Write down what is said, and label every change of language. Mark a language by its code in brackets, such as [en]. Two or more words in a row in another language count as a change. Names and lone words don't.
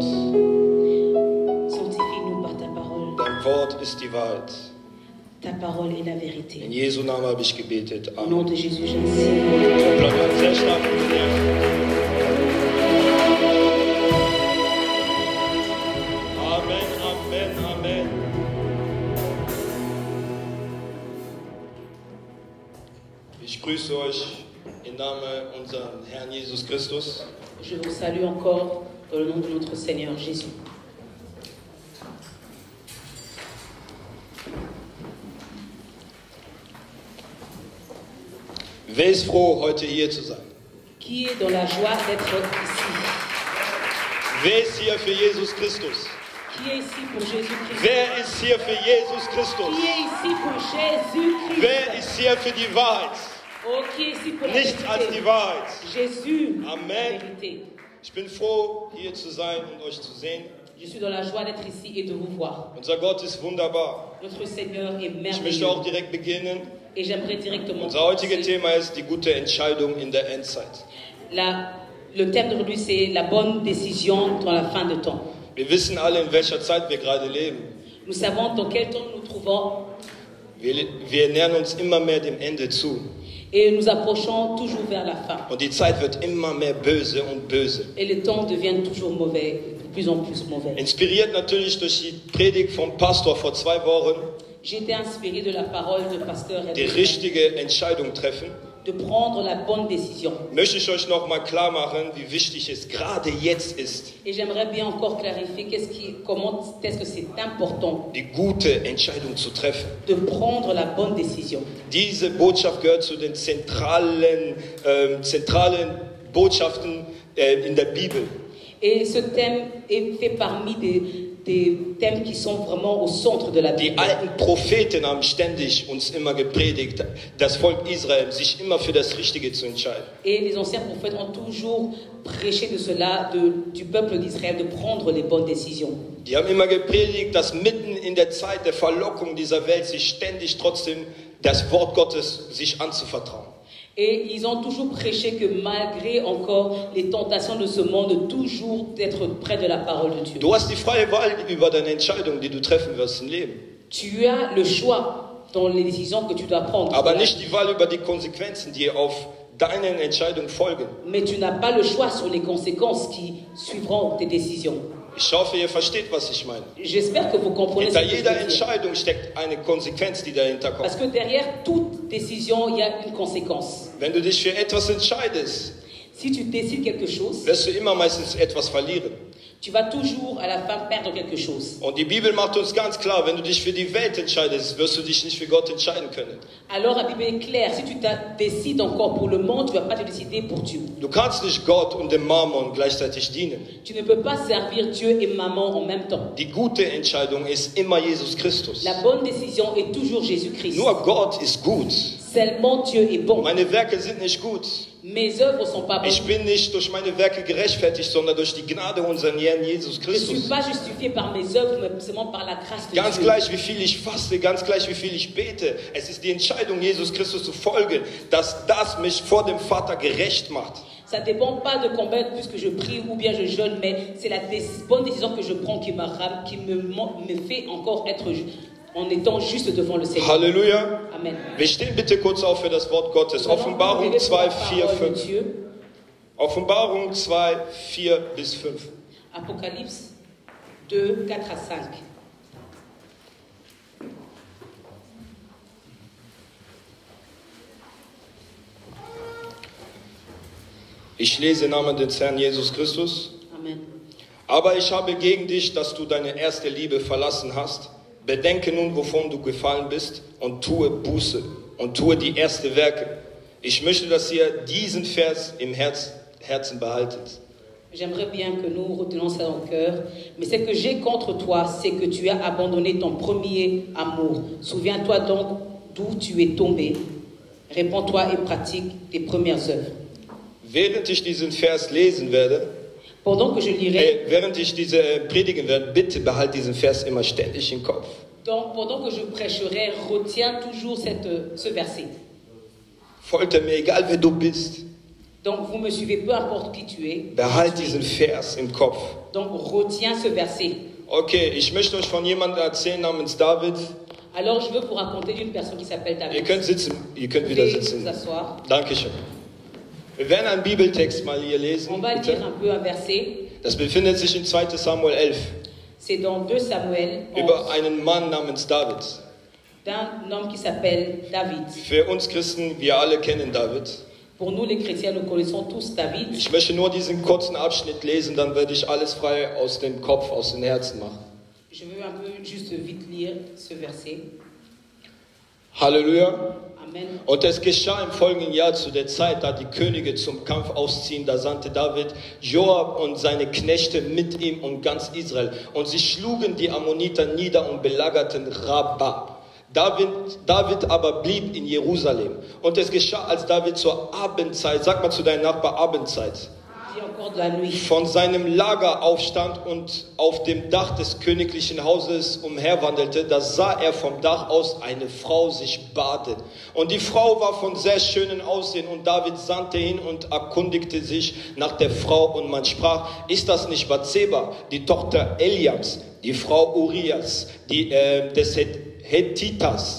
[fr] Sanctifie-nous par ta parole. [de] Dein Wort ist die Wahrheit. [fr] Ta parole est la vérité. [de] In Jesu Namen habe ich gebetet. [fr] Au nom Amen. de Jésus, j'enseigne. [de] Sehr stark. Amen, Amen, Amen. Ich grüße euch im Namen unseres Herrn Jesus Christus. [fr] Je vous salue encore dans le nom de notre Seigneur Jésus. [de] Wer ist froh, heute hier zu sein? [fr] Qui est dans la joie d'être ici? [de] Wer ist hier für Jesus Christus? [fr] Qui est ici pour Jésus-Christ? [de] Wer ist hier für Jesus Christus? [fr] Qui est ici pour Jésus-Christ? [de] Wer ist hier für die Wahrheit? [fr] Oh, qui est ici pour la [de] Nichts als die [fr] vérité? [de] Wahrheit. [fr] Jésus, la Amen. vérité. [de] Ich bin froh, hier zu sein und euch zu sehen. [fr] Je suis dans la joie d'être ici et de vous voir. [de] Unser Gott ist wunderbar. [fr] Notre Seigneur est [de] Ich [fr] merveilleux. [de] möchte auch direkt beginnen. [fr] Et j'aimerais directement [de] Unser heutiges [fr] commencer. [de] Thema ist die gute Entscheidung in der Endzeit. [fr] Le thème d'aujourd'hui, c'est la bonne décision dans la fin de temps. [de] Wir wissen alle, in welcher Zeit wir gerade leben. [fr] Nous savons dans quel temps nous nous trouvons [de] Wir nähern uns immer mehr dem Ende zu. [fr] et nous approchons toujours vers la fin. [de] Und die Zeit wird immer mehr böse und böse. [fr] Et le temps devient toujours mauvais, de plus en plus mauvais. [de] Inspiriert natürlich durch die Predigt vom Pastor vor 2 Wochen, [fr] J'ai été inspiré de la parole de pasteur [de] die richtige Entscheidung treffen. [fr] de prendre la bonne décision. [de] möchte ich euch nochmal klar machen, wie wichtig es gerade jetzt ist, [fr] Et j'aimerais bien encore clarifier comment est-ce que c'est important [de] die gute Entscheidung zu treffen. [fr] de prendre la bonne décision. [de] Diese Botschaft gehört zu den zentralen Botschaften in der Bibel. [fr] Et ce thème fait parmi des thèmes qui sont vraiment au centre de la [de] Die [fr] Bible. [de] alten Propheten haben ständig uns immer gepredigt, das Volk Israel, sich immer für das Richtige zu entscheiden. [fr] Et les anciens prophètes ont toujours prêché de cela, du peuple d'Israël, de prendre les bonnes décisions. [de] Die haben immer gepredigt, dass mitten in der Zeit der Verlockung dieser Welt sich ständig trotzdem das Wort Gottes sich anzuvertrauen. [fr] Et ils ont toujours prêché que malgré encore les tentations de ce monde, toujours d'être près de la parole de Dieu. [de] Du hast die freie Wahl über deine Entscheidung, die du treffen wirst im Leben. [fr] Tu as le choix dans les décisions que tu dois prendre. [de] Aber nicht die Wahl über die Konsequenzen, die auf deinen Entscheidungen folgen. [fr] Mais tu n'as pas le choix sur les conséquences qui suivront tes décisions. [de] Ich hoffe, ihr versteht, was ich meine. [fr] J'espère que vous comprenez ce [de] Hinter [fr] que je [de] jeder [fr] veux dire. [de] Entscheidung steckt eine Konsequenz, die dahinter [fr] Parce [de] kommt. [fr] que derrière toute décision, il y a une conséquence. [de] Wenn du dich für etwas entscheidest, [fr] Si tu décides quelque chose, [de] wirst du immer meistens etwas verlieren. [fr] tu vas toujours à la fin perdre quelque chose. [de] Und die Bibel macht uns ganz klar, wenn du dich für die Welt entscheidest, wirst du dich nicht für Gott entscheiden können. [fr] Alors la Bible est claire, si tu décides encore pour le monde, tu ne vas pas te décider pour Dieu. [de] Du kannst nicht Gott und dem Mammon gleichzeitig dienen. [fr] Tu ne peux pas servir Dieu et maman en même temps. [de] Die gute Entscheidung ist immer Jesus Christus. [fr] La bonne décision est toujours Jésus-Christ. [de] Nur Gott ist gut. [fr] Seulement Dieu est bon. [de] Meine Werke sind nicht gut. [fr] Mes œuvres ne sont pas bonnes. [de] Ich bin nicht durch meine Werke gerechtfertigt, sondern durch die Gnade unseres Herrn Jesus [fr] Je ne suis [de] Christus. [fr] pas justifié par mes œuvres, mais seulement par la grâce de [de] Ganz [fr] Dieu. [de] gleich, wie viel ich faste, ganz gleich, wie viel ich bete. Es ist die Entscheidung, Jesus Christus zu folgen, dass das mich vor dem Vater gerecht macht. [fr] Ça ne dépend pas de combien plus que je prie ou bien je jeûne, mais c'est la bonne décision que je prends qui me fait encore être en étant juste devant le Seigneur. [de] Halleluja. [fr] Amen. [de] Wir stehen bitte kurz auf für das Wort Gottes. Offenbarung 2, 4, 5. Offenbarung 2, 4 bis 5. [fr] Apocalypse 2, 4 à 5. [de] Ich lese im Namen des Herrn Jesus Christus. Amen. Aber ich habe gegen dich, dass du deine erste Liebe verlassen hast. Bedenke nun, wovon du gefallen bist, und tue Buße und tue die ersten Werke. Ich möchte, dass ihr diesen Vers im Herzen behaltet. [fr] J'aimerais bien que nous retenions ça dans le cœur. Mais ce que j'ai contre toi, c'est que tu as abandonné ton premier amour. Souviens-toi donc d'où tu es tombé. Répands-toi et pratique tes premières œuvres. [de] Während ich diesen Vers lesen werde, [fr] Pendant que je lirai, [de] während ich diese predigen werde, bitte behalt diesen Vers immer ständig im Kopf. [fr] donc pendant que je prêcherai, retiens toujours ce verset. [de] Folter mir, egal wer du bist, [fr] Donc vous me suivez, peu importe qui tu es. [de] behalt diesen Vers im Kopf. [fr] Donc retiens ce verset. [de] Okay, ich möchte euch von jemandem erzählen namens David. [fr] Alors je veux vous raconter d'une personne qui s'appelle [de] Ihr [fr] David. [de] könnt sitzen, ihr könnt [fr] Vous [de] wieder [fr] pouvez [de] sitzen. [fr] vous asseoir. [de] Dankeschön. Wir werden einen Bibeltext mal hier [fr] On [de] lesen. [fr] va [de] Bitte. [fr] lire un peu un verset. [de] Das befindet sich in 2. Samuel 11 [fr] C'est dans 2 Samuel 11, [de] über einen Mann namens David. [fr] d'un homme qui s'appelle David. [de] Für uns Christen, wir alle kennen David. [fr] Pour nous les chrétiens, nous connaissons tous David. [de] Ich möchte nur diesen kurzen Abschnitt lesen, dann werde ich alles frei aus dem Kopf, aus dem Herzen machen. [fr] Je veux un peu juste vite lire ce verset. [de] Halleluja. Amen. Und es geschah im folgenden Jahr zu der Zeit, da die Könige zum Kampf ausziehen, da sandte David Joab und seine Knechte mit ihm und ganz Israel. Und sie schlugen die Ammoniter nieder und belagerten Rabbah. David aber blieb in Jerusalem. Und es geschah, als David zur Abendzeit, sag mal zu deinem Nachbar Abendzeit, [fr] Dis encore de la nuit. [de] von seinem Lager aufstand und auf dem Dach des königlichen Hauses umherwandelte, da sah er vom Dach aus eine Frau sich baden. Und die Frau war von sehr schönem Aussehen, und David sandte hin und erkundigte sich nach der Frau, und man sprach, ist das nicht Bathseba, die Tochter Eliams, die Frau Urias, des Hethitas?